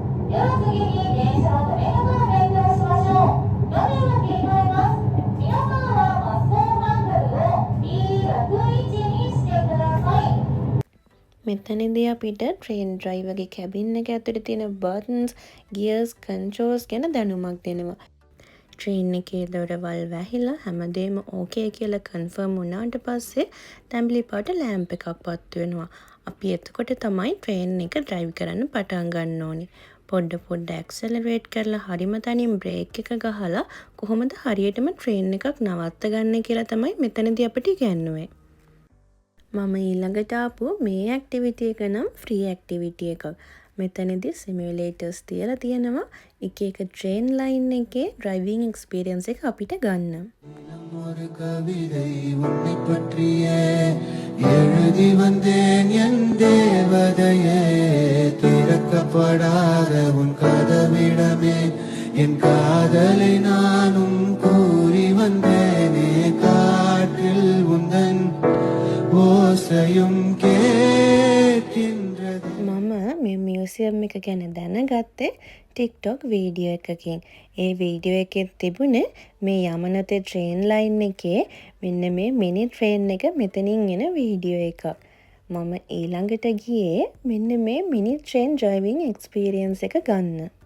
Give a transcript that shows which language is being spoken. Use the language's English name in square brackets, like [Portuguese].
[Japanese] では次に電車の止め方を勉強しましょう。画面が切り替えます。皆さんは発送ハンドルを B6 にしてください。 [Sinhala] මෙතනදී අපිට train ඩ්‍රයිවර්ගේ cabin එක ඇතුලේ තියෙන බටන්ස්, ගියර්ස්, කන්ට්‍රෝල්ස් ගැන දැනුමක් දෙනවා. ට්‍රේන් එකේ දොරවල් වැහිලා හැමදේම ඕකේ කියලා කන්ෆර්ම් වුණාට පස්සේ තැඹිලි පාට ලෑම්ප් එකක් පත්තු වෙනවා. අපි එතකොට තමයි ට්‍රේන් එක ඩ්‍රයිව් කරන්න පටන් ගන්න ඕනේ. පොඩ්ඩ ඇක්සලරේට් කරලා හරිම තනින් බ්‍රේක් එක ගහලා කොහොමද හරියටම ට්‍රේන් එකක් නවත්ත ගන්න කියලා තමයි මෙතනදී අපිට ඉගෙනුවේ. මම ඊළඟට ආපු මේ ඇක්ටිවිටි එක නම් ෆ්‍රී ඇක්ටිවිටි එකක්. මෙතනදී සිමියුලේටර්ස් තියලා තියෙනවා එක එක ට්‍රේන් ලයින් එකේ ඩ්‍රයිවිං එක්ස්පීරියන්ස් එක අපිට ගන්න. [Tamil] ஒரு கவிதை உன்னை பற்றியே எழுதி வந்தேன் என் தேவதையே திறக்கப்படாத உன் கதவிடமே என் காதலை நானும் கூறி வந்தேனே காற்றில் உந்தன் ஓசையும் கேட்கின்றது. [Sinhala] මම මේ මියුසියම් එක ගැන දැනගත්තේ ටික්ටොක් වීඩියෝ එකකින්. ඒ වීඩියෝ එකෙත් තිබුණේ මේ යමනතේ ට්‍රේන් ලයින් එකේ මෙන්න මේ මිනි ට්‍රේන් එක මෙතනින් එන වීඩියෝ එකක්. මම ඊළඟට ගියේ මෙන්න මේ මිනි ට්‍රේන් ඩ්‍රයිවිං එක්ස්පීරියන්ස් එක ගන්න.